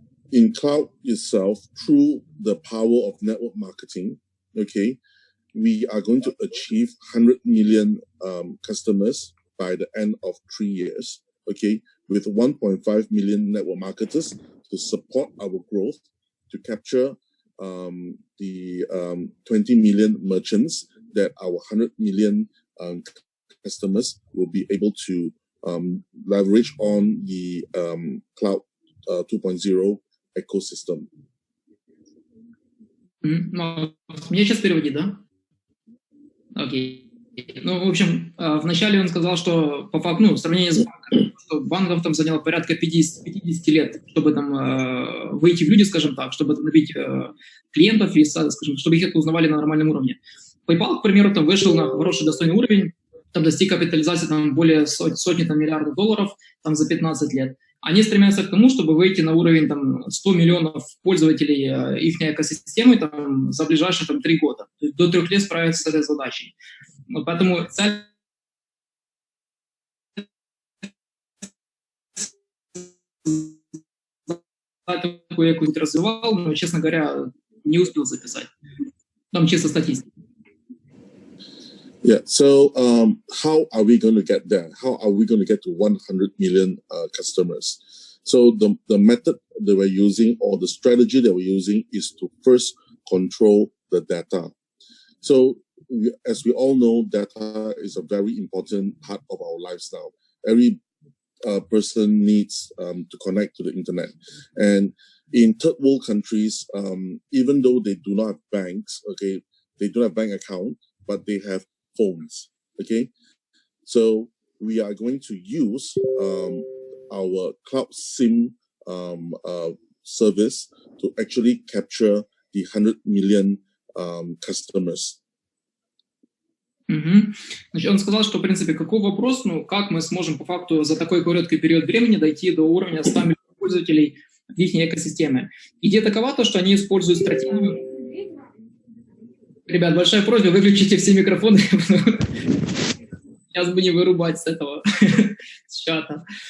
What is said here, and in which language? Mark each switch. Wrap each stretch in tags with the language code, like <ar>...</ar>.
<en>In cloud itself, through the power of network marketing, okay, we are going to achieve 100 million customers by the end of 3 years, okay, with 1.5 million network marketers to support our growth, to capture the 20 million merchants that our 100 million customers will be able to leverage on the cloud 2.0 ecosystem.</en> <ru>Мне сейчас переводить, да? Окей. В общем, вначале он сказал, что по факту, в сравнении с банком, что банков там заняло порядка 50 лет, чтобы там выйти в люди, скажем так, чтобы набить клиентов и, скажем, чтобы их узнавали на нормальном уровне. PayPal, к примеру, там вышел на хороший достойный уровень, там достиг капитализации там более сотни там, миллиардов долларов там, за 15 лет. Они стремятся к тому, чтобы выйти на уровень там, 100 миллионов пользователей их экосистемы там, за ближайшие там, 3 года. То есть до 3 лет справиться с этой задачей. Вот поэтому цель такую я какую-то развивал, но, честно говоря, не успел записать. Там чисто статистика.</ru> <en>Yeah, so how are we going to get there? How are we going to get to 100 million customers? So the method that we're using, or the strategy that we're using, is to first control the data. So as we all know, data is a very important part of our lives now. Every person needs to connect to the internet. And in third world countries, even though they do not have banks, okay, they don't have bank account, but they have phones, okay? So we are going to use our cloud SIM service to actually capture the 100 million customers.</en> <ru>Значит, он сказал, что, в принципе, какой вопрос, как мы сможем по факту за такой короткий период времени дойти до уровня 100 миллионов пользователей в их экосистеме. Идея такова, то, что они используют стратегию. Ребят, большая просьба, выключите все микрофоны, сейчас бы не вырубать с этого, с чата.</ru>